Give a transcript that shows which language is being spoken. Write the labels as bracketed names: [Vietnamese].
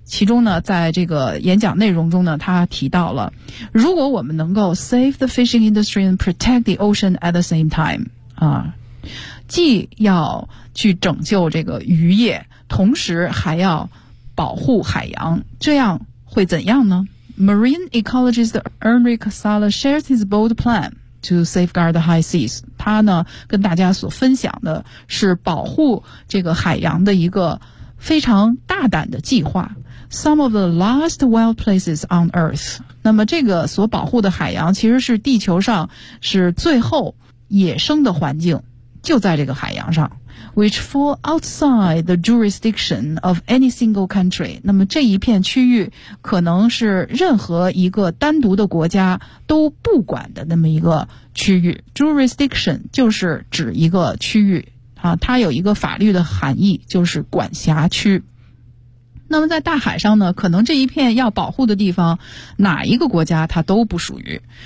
[Chinese] 其中呢在这个演讲内容中呢他提到了，如果我们能够 [English] save the fishing industry and protect the ocean at the same time， [Chinese] 既要去拯救这个渔业，同时还要保护海洋，这样会怎样呢？ [English] Marine ecologist Enric Sala shares his bold plan to safeguard the high seas， [Chinese] 他他呢跟大家所分享的是保护这个海洋的一个非常大胆的计划。 [English] Some of the last wild places on Earth. [Chinese] 那么这个所保护的海洋其实是地球上是最后野生的环境，就在这个海洋上。 [English] Which fall outside the jurisdiction of any single country. [Chinese] 那么这一片区域可能是任何一个单独的国家都不管的那么一个区域。 Jurisdiction 就是指一个区域啊，它有一个法律的含义，就是管辖区。那么在大海上呢，可能这一片要保护的地方哪一个国家它都不属于。